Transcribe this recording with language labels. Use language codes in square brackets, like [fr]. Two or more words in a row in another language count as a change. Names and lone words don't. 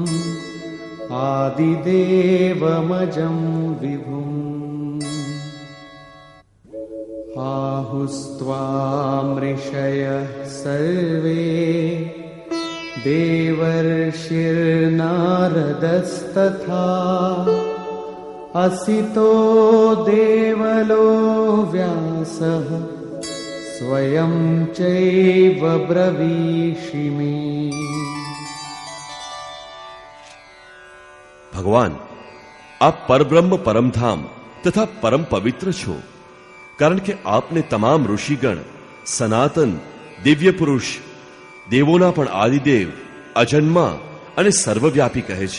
[sa] आदिदेवमजं विभुम् आहुस्त्वामृषयः सर्वे देवर्षिर्नारदस्तथा असितो देवलो व्यासः स्वयं चैव ब्रवीषिमे. [gu] ભગવાન, આપ પરબ્રહ્મ પરમધામ તથા પરમ પવિત્ર છો, કારણ કે આપને તમામ ઋષિગણ સનાતન દિવ્ય પુરુષ, દેવોના પણ આદિદેવ, અજન્મા અને સર્વવ્યાપી કહે છે.